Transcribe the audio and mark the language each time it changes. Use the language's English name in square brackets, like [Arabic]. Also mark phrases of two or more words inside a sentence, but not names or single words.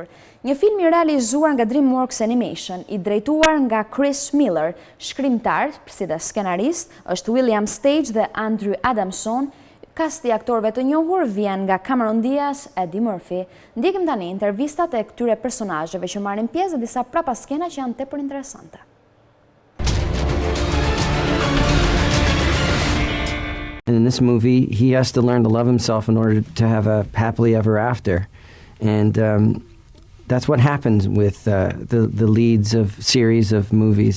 [Albanian] Një film i realizuar nga DreamWorks Animation, i drejtuar nga Chris Miller, shkrimtar, si dhe skenarist është William Stage dhe Andrew Adamson. Kasti aktorëve të njohur vjen nga Cameron Diaz, Eddie Murphy. Ndjekim tani intervistat e këtyre personazheve që marrin pjesë dhe disa prapaskena që janë tepër interesante. [English] And in this movie, he has to learn to love himself in order to have a happily ever after. And that's what happens with the leads of series of movies.